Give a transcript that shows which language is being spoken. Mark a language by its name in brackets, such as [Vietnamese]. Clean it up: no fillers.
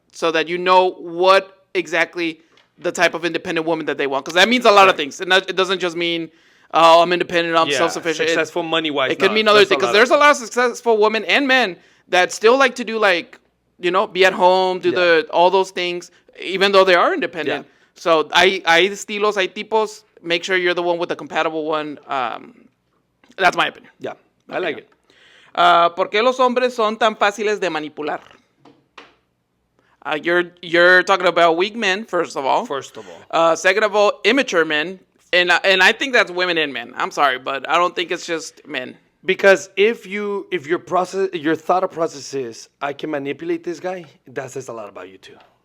[English] So that you know what exactly the type of independent woman that they want. Because that means a lot of things. And it doesn't just mean, oh, I'm independent, I'm self-sufficient. Successful money-wise. It could mean other things. Because there's a lot of successful women and men that still like to do be at home, do all those things, even though they are independent. Yeah. So [Spanish] hay estilos, hay tipos. [English] Make sure you're the one with the compatible one. That's my opinion. Yeah, I like it. [Spanish] ¿Por qué los hombres son tan fáciles de manipular? [English] You're talking about weak men, first of all. Second of all, immature men. And I think that's women and men. I'm sorry, but I don't think it's just men. Because if your thought process is, I can manipulate this guy, that says a lot about you too.